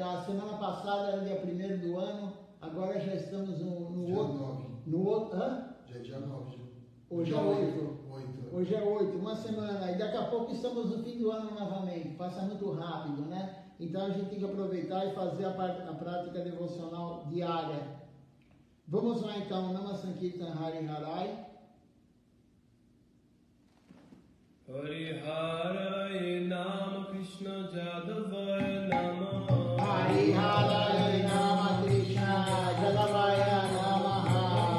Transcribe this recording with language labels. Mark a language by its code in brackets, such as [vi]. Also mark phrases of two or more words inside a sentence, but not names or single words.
[pt] A semana passada era dia 1º do ano, agora já estamos no outro. Hã? Já é dia 9. Hoje é 8. Hoje é 8, uma semana. E daqui a pouco estamos no fim do ano novamente. Passa muito rápido, né? Então a gente tem que aproveitar e fazer a prática devocional diária. Vamos lá então, [sa] Nama Sankirtan Hari Harai. Hari Harai Nama Krishna Jadavaya Namaha. Hari Harai Nama Krishna Jadavaya Namaha.